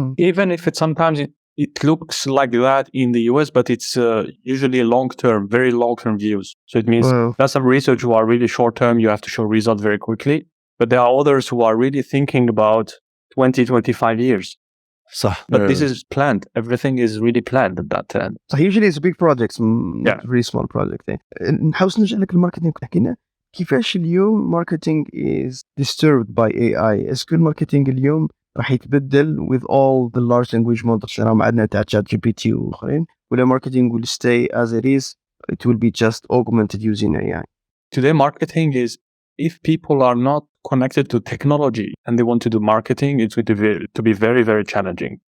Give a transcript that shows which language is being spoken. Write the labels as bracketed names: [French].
[English] Even if sometimes it looks like that in the US, but it's usually long-term, very long-term views. So it means there's some research who are really short-term, you have to show results very quickly. But there are others who are really thinking about 20, 25 years. [Arabic] صح. [English] But this is planned. Everything is really planned at that time. So usually it's big projects, not very small projects. [Arabic] نحاول نرجع لك الماركتينج حكينا. كيفاش اليوم [English] marketing is disturbed by AI؟ [Arabic] اسكو الماركتينج اليوم راح يتبدل [English] with all the large language models [Arabic] اللي راهم عندنا تاع [English] chat GPT [Arabic] واخرين، ولا [English] marketing will stay as it is, it will be just augmented using AI? Today marketing is, if people are not connected to technology and they want to do marketing, it's going to be very, very challenging.